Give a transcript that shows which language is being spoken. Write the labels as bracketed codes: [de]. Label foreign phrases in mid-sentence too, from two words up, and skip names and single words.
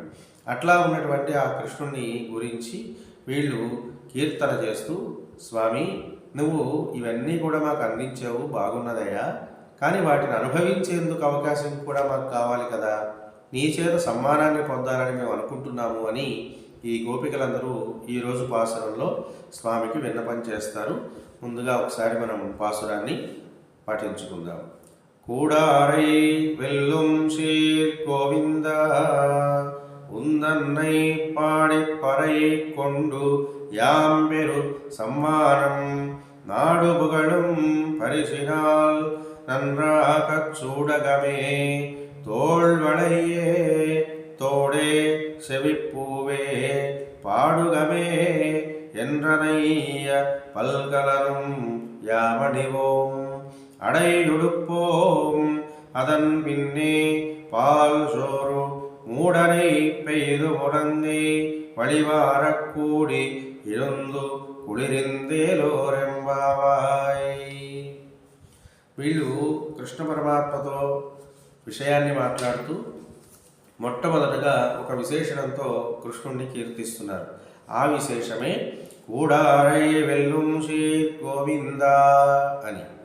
[te] అట్లా ఉన్నటువంటి ఆ కృష్ణుని గురించి వీళ్ళు కీర్తన చేస్తూ, స్వామి నువ్వు ఇవన్నీ కూడా మాకు అందించావు, బాగున్నదయ్యా, కానీ వాటిని అనుభవించేందుకు అవకాశం కూడా మాకు కావాలి కదా, నీ చేత సమ్మానాన్ని పొందాలని మేము అనుకుంటున్నాము అని ఈ గోపికలందరూ ఈరోజు పాసురంలో స్వామికి విన్నపం చేస్తారు. ముందుగా ఒకసారి మనం పాసురాన్ని పఠించుకుందాం. [ta] கூடாரை வெல்லும் சீர் கோவிந்த உந்தன்னை பாடி பறை கொண்டு யாம்பெரு சம்மானம் நாடு புகழும் பரிசினால் நன்றாகச் சூடகமே தோள்வளையே தோடே செவிப்பூவே பாடுகமே என்றனைய பல்கலனும் யாமணிவோம் அடையுடுப்போம் அதன் பின்னே பால் சோறு மூடனை பெய்து முடங்கை வழிவாரக் கூடி இருந்து కుడిరిందేలోరెంబావాయ్. [te] వీళ్ళు కృష్ణ పరమాత్మతో విషయాన్ని మాట్లాడుతూ మొట్టమొదటగా ఒక విశేషణంతో కృష్ణుణ్ణి కీర్తిస్తున్నారు. ఆ విశేషమే [ta] கூடாரை வெல்லும் சீர் கோவிந்த [te] అని.